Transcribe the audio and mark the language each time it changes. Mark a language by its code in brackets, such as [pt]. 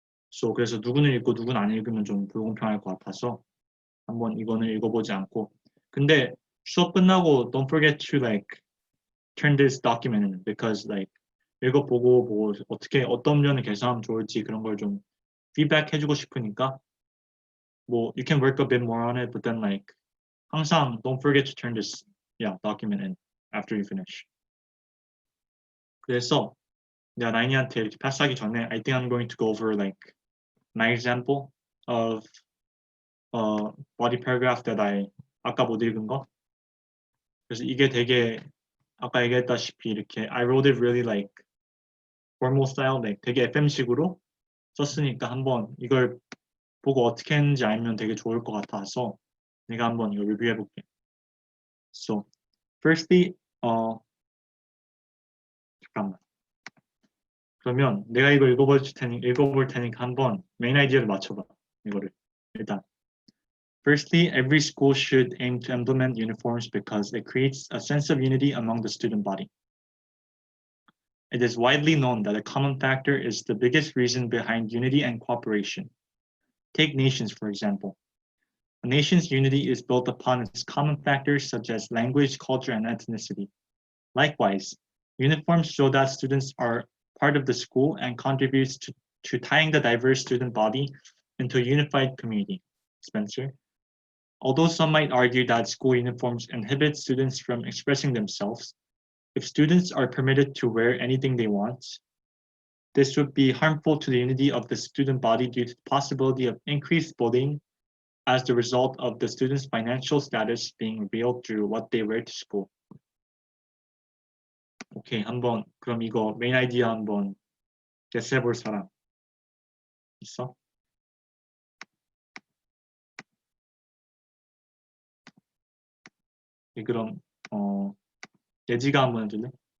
[ko] So 그래서 누구는 읽고 누구는 안 읽으면 좀 불공평할 것 같아서 한번 이거는 읽어보지 않고 근데 수업 끝나고 [en] don't forget to like turn this document in because like [ko] 읽어보고 뭐 어떻게 어떤 면을 개선하면 좋을지 그런 걸 좀 feedback 해주고 싶으니까 뭐 [en] you can work a bit more on it but then like [ko] 항상 [en] don't forget to turn this document in after you finish. [ko] 그래서 내가 나인이한테 이렇게 패스하기 전에 [en] I think I'm going to go over like my example of body paragraph that I [ko] 아까 못 읽은 거. 그래서 이게 되게 아까 얘기했다시피 이렇게 [en] I wrote it really like formal style, like [ko] 되게 FM식으로 썼으니까 한번 이걸 보고 어떻게 했는지 알면 되게 좋을 것 같아서 내가 한번 이거 리뷰해 볼게. [en] So, firstly, [ko] 잠깐만. 그러면 내가 이거 읽어볼 테니까 한번 메인 아이디어를 맞춰봐. 이거를 일단. [en] Firstly, every school should aim to implement uniforms because it creates a sense of unity among the student body. It is widely known that a common factor is the biggest reason behind unity and cooperation. Take nations, for example. A nation's unity is built upon its common factors such as language, culture, and ethnicity. Likewise, uniforms show that students are part of the school and contributes to tying the diverse student body into a unified community. Spencer. Although some might argue that school uniforms inhibit students from expressing themselves, if students are permitted to wear anything they want, this would be harmful to the unity of the student body due to the possibility of increased bullying as the result of the students' financial status being revealed through what they wear to school. [ko] 오케이, 한번 그럼 이거 메인 아이디어 한번 게스해볼 사람 있어? 그럼 예지가 한번 해줄래?